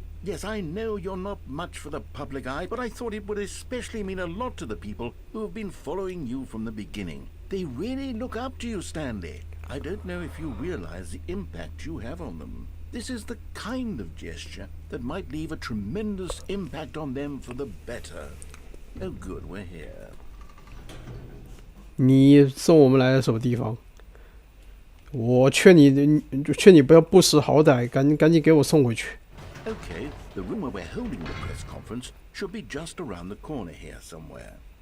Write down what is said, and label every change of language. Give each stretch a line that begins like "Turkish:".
English: Yes, I know you're not much for the public eye, but I thought it would especially mean a lot to the people who have been following you from the beginning. They really look up to you, Stanley. I don't know if you realize the impact you have on them. This is the kind of gesture that might leave a tremendous impact on them for the better. Oh, good, we're here.
Chinese: 你送我们来了什么地方？我劝你不要不识好歹，赶紧给我送回去。
English: Okay, the room where we're holding the press conference should be just around the corner here somewhere.